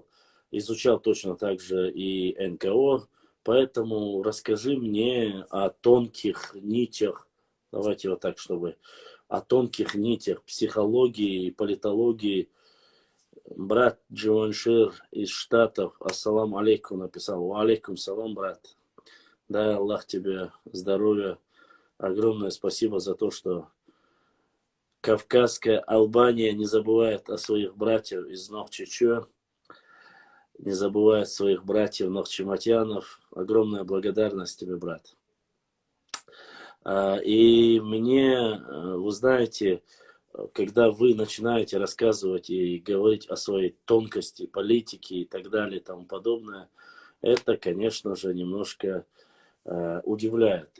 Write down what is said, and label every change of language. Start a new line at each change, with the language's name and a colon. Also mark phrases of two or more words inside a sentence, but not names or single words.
Russian: Изучал точно так же и НКО. Поэтому расскажи мне о тонких нитях. Давайте вот так, чтобы о тонких нитях психологии и политологии. Брат Дживаншир из Штатов,
Arabic: السلام عليكم, написал. عليكم السلام,
Russian: брат. Дай Аллах тебе здоровья. Огромное спасибо за то, что Кавказская Албания не забывает о своих братьях из Нохчичо, не забывает своих братьев Нохчиматянов. Огромная благодарность тебе, брат. И мне, вы знаете, когда вы начинаете рассказывать и говорить о своей тонкости, политике и так далее и тому подобное, это, конечно же, немножко удивляет.